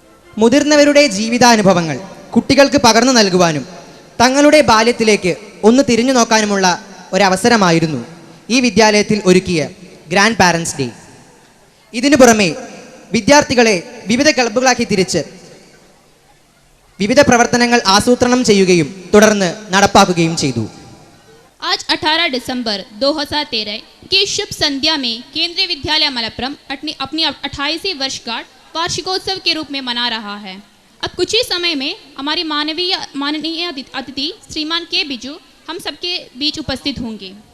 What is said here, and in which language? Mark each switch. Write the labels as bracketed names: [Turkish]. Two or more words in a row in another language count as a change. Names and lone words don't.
[Malayalam] മുതിർന്നവരുടെ ജീവിതാനുഭവങ്ങൾ കുട്ടികൾക്ക് പകർന്നു നൽകുവാനും തങ്ങളുടെ ബാല്യത്തിലേക്ക് ഒന്ന് തിരിഞ്ഞു നോക്കാനുമുള്ള ഒരവസരമായിരുന്നു ഈ വിദ്യാലയത്തിൽ ഒരുക്കിയ [English] grand parents day. [Malayalam] ഇതിനു പുറമെ വിദ്യാർത്ഥികളെ വിവിധ ക്ലബ്ബുകളാക്കി തിരിച്ച് വിവിധ പ്രവർത്തനങ്ങൾ ആസൂത്രണം ചെയ്യുകയും തുടർന്ന് നടപ്പാക്കുകയും ചെയ്തു. [Hindi] आज 18 दिसंबर 2013 की शुभ संध्या में केंद्रीय विद्यालय मलप्पुरम अपनी 28वीं वर्षगांठ वार्षिकोत्सव के रूप में मना रहा है. अब कुछ ही समय में हमारे माननीय अतिथि श्रीमान के बिजू हम सबके बीच उपस्थित होंगे.